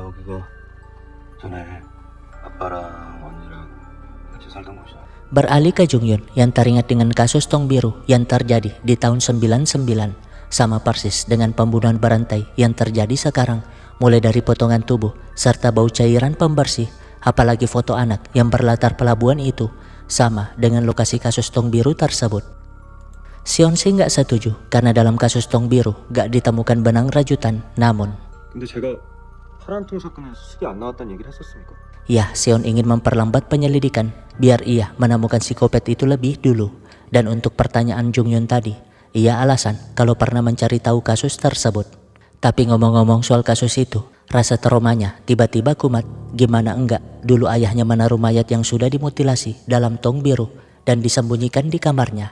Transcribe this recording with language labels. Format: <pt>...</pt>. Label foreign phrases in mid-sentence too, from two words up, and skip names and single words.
<id>Beralih ke Jung Yun yang teringat dengan kasus Tong Biru yang terjadi di tahun 99, sama persis dengan pembunuhan berantai yang terjadi sekarang, mulai dari potongan tubuh serta bau cairan pembersih, apalagi foto anak yang berlatar pelabuhan itu sama dengan lokasi kasus Tong Biru tersebut. Seon sih nggak setuju karena dalam kasus Tong Biru nggak ditemukan benang rajutan. Namun,</id> <ko>근데 제가 파란 통 사건에서 술이 안 나왔다는 얘기를 했었습니까?</ko> <id>ya, Seon ingin memperlambat penyelidikan biar ia menemukan psikopat itu lebih dulu. Dan untuk pertanyaan Jung Yun tadi, ia alasan kalau pernah mencari tahu kasus tersebut. Tapi ngomong-ngomong soal kasus itu, rasa traumanya tiba-tiba kumat. Gimana enggak, dulu ayahnya menaruh mayat yang sudah dimutilasi dalam tong biru dan disembunyikan di kamarnya.</id>